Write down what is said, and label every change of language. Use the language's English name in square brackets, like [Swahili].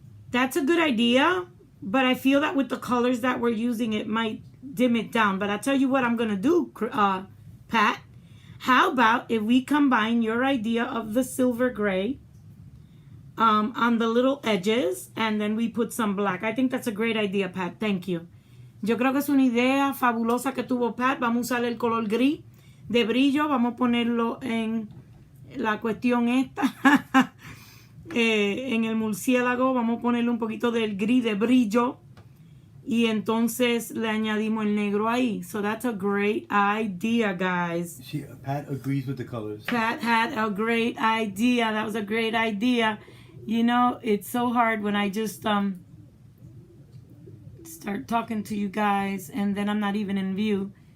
[English] That's a good idea, but I feel that with the colors that we're using, it might dim it down. But I'll tell you what I'm going to do, Pat. How about if we combine your idea of the silver gray on the little edges, and then we put some black. I think that's a great idea, Pat. Thank you. [Spanish] Yo creo que es una idea fabulosa que tuvo Pat. Vamos a usar el color gris de brillo. Vamos a ponerlo en la cuestión esta. En el murciélago vamos a ponerle un poquito del gris de brillo. Y entonces le añadimos el negro ahí. [English] So that's a great idea, guys. Pat agrees with the colors. Pat had a great idea. That was a great idea. You know, it's so hard when I just start talking to you guys and then I'm not even in view.